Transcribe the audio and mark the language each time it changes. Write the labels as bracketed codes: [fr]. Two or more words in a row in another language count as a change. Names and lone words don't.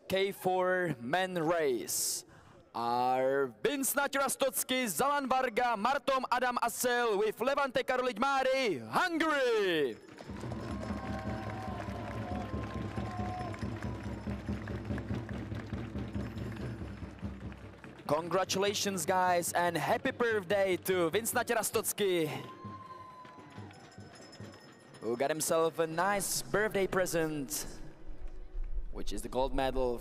[en] K4 men race are Vince Natyrastocky, Zalan Varga, Martom Adam Asel with Levante Karoliť Máry, Hungary. Congratulations guys and happy birthday to Vince Natyrastocky, who got himself a nice birthday present, which is the gold medal.